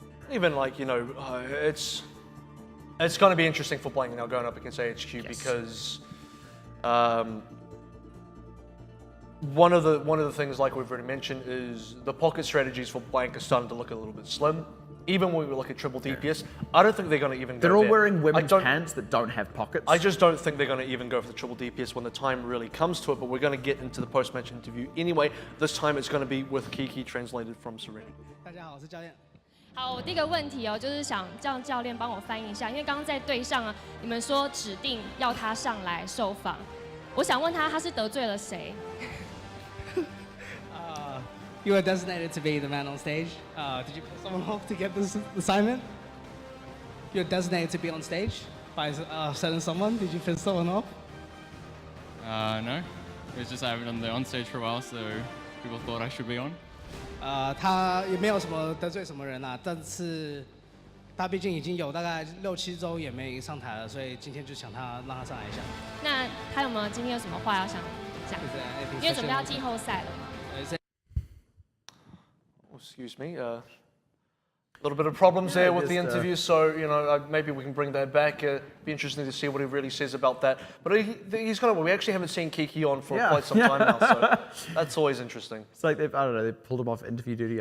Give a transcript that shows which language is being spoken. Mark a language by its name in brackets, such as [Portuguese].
[English] Even like, you know, it's going to be interesting for Blank now going up against AHQ because one of the things, like we've already mentioned, is the pocket strategies for Blank are starting to look a little bit slim. Even when we look at triple DPS, I don't think they're going to even go there. They're all wearing women's pants that don't have pockets. I just don't think they're going to even go for the triple DPS when the time really comes to it, but we're going to get into the post-match interview anyway. This time it's going to be with Kiki, translated from Serena. [Chinese] 大家好，我是教练。好，我第一个问题哦，就是想让教练帮我翻译一下，因为刚刚在队上啊，你们说指定要他上来受访，我想问他是得罪了谁？ [English] You were designated to be the man on stage. Did you piss someone off to get this assignment? You're designated to be on stage by certain someone. Did you piss someone off? No. It was just I haven't done the on stage for a while, so people thought I should be on. [Chinese] 他也没有什么得罪什么人啊，但是他毕竟已经有大概6、7周也没上台了，所以今天就想让他上来一下。那他有没有今天有什么话要想讲？因为准备要季后赛了嘛。 [English] Excuse me. little bit of problems there with the just, interview, so maybe we can bring that back. Be interesting to see what he really says about that. But he's kind of. We actually haven't seen Kiki on for quite some time now, so that's always interesting. It's like I don't know, they pulled him off interview duty.